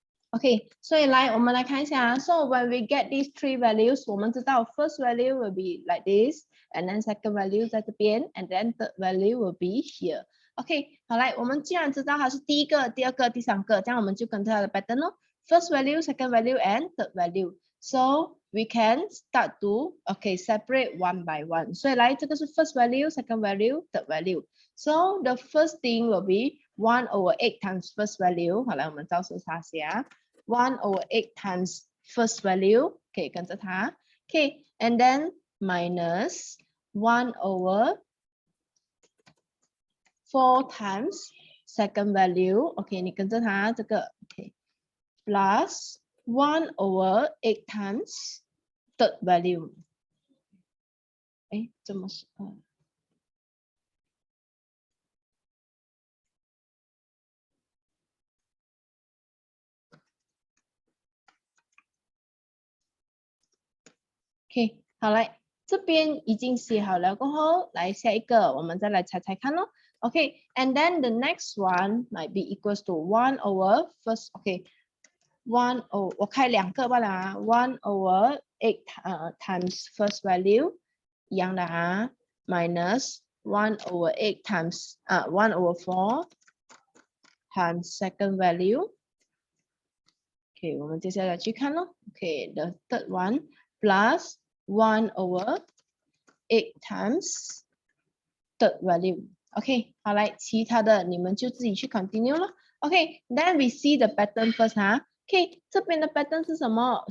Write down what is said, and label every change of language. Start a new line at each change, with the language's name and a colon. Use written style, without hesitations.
Chinese: OK， 所以来我们来看一下。
English: So when we get these three values，
Chinese: 我们知道
English: first value will be like this， and then second value
Chinese: 在这边
English: ，and then third value will be here。
Chinese: OK， 好来，我们既然知道它是第一个、第二个、第三个，这样我们就跟着它的 pattern 咯。
English: First value, second value, and third value. So we can start to separate one by one.
Chinese: 所以来这个是
English: first value, second value, third value. So the first thing will be 1/8 times first value。
Chinese: 好来，我们照数它写。
English: 1/8 times first value，
Chinese: 可以跟着它。
English: Okay， and then minus 1/4 times second value。 OK，
Chinese: 你跟着它这个
English: OK， plus 1/8 times third value。
Chinese: 哎，怎么是？OK， 好来，这边已经写好了过后，来下一个，我们再来猜猜看咯。
English: Okay, and then the next one might be equals to 1/1 okay,
Chinese: 我开两个罢了啊
English: 1/8 times first value
Chinese: 一样的啊
English: minus 1/8 times 1/4 times second value。
Chinese: OK， 我们接下来去看咯。
English: OK， the third one plus 1/8 times third value。
Chinese: OK， 好来，其他的你们就自己去 continue 了。
English: OK， then we see the pattern first 哈。OK，
Chinese: 这边的 pattern 是什么？